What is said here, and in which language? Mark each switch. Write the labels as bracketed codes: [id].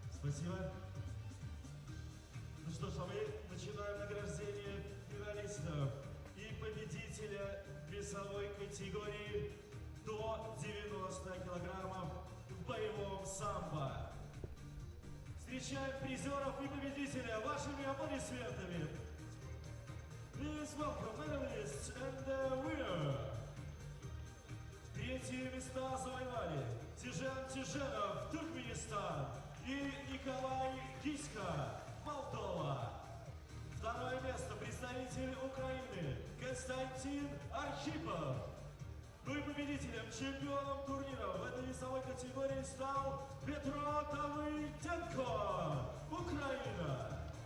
[ru] Спасибо. Ну что ж, а мы начинаем награждение финалистов и победителя весовой категории до 90 килограммов в боевом самбо. Встречаем призеров и победителя вашими аплодисментами. [en] Please welcome medalists and the winner. [ru] Третьи места завоевали Тижан Тижанов, Туркменистан, и Николай Киська, Молдова. Второе место представитель Украины Константин Архипов. Ну и победителем, чемпионом турнира в этой весовой категории стал Петро Тавыденко, Украина.